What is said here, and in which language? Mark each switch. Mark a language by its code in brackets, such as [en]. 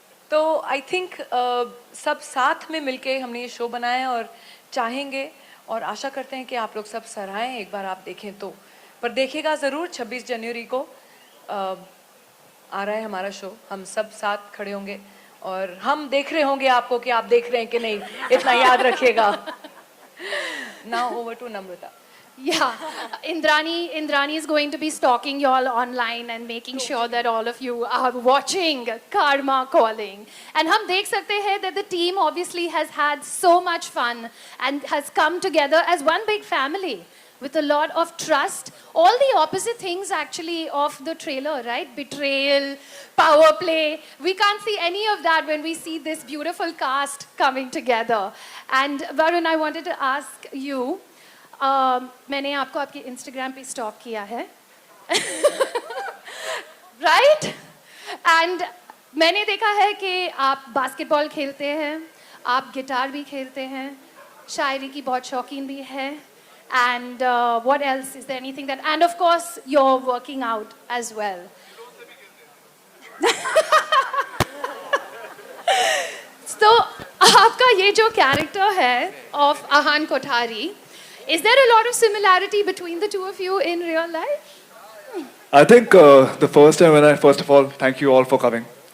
[hi] तो [en] I think [hi] सब साथ में मिलके हमने ये शो बनाया है और चाहेंगे और आशा करते हैं कि आप लोग सब सराहें, एक बार आप देखें तो। पर देखिएगा ज़रूर 26 जनवरी को आ रहा है हमारा शो, हम सब साथ खड़े होंगे और हम देख रहे होंगे आपको कि आप देख रहे हैं कि नहीं, इतना याद रखिएगा। [en] Now over to Namrata. Yeah, Indrani is going to be stalking you all online and making sure that all of you are watching Karmma calling. And [hi] hum dekh sakte hain [en] that the team obviously has had so much fun and has come together as one big family with a lot of trust. All the opposite things actually of the trailer, right? Betrayal, power play. We can't see any of that when we see this beautiful cast coming together. And Varun, I wanted to ask you, [hi] मैंने आपको आपके Instagram पे stock किया है, right? And मैंने देखा है कि आप बास्केटबॉल खेलते हैं, आप गिटार भी खेलते हैं, शायरी की बहुत शौकीन भी है, and [en] What else is there anything that, and of course you are working out as well. [hi] तो आपका ये जो कैरेक्टर है of Ahaan Kothari, [en] is there a lot of similarity between the two of you in real life? I think the first time first of all, thank you all for coming.